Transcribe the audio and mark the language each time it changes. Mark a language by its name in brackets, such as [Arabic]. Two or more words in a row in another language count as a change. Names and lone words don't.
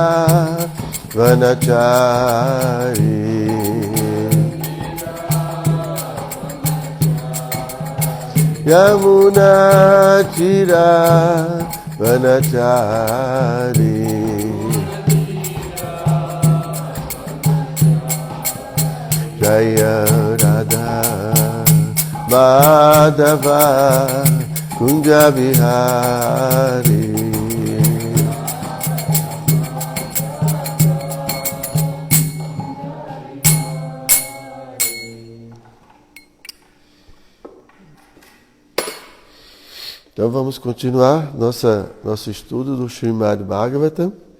[Sanskrit] वनचारी यमुना तीर वनचारी जय राधा माधव कुञ्ज बिहारी [Portuguese] Então vamos continuar nosso estudo do Srimad Bhagavatam.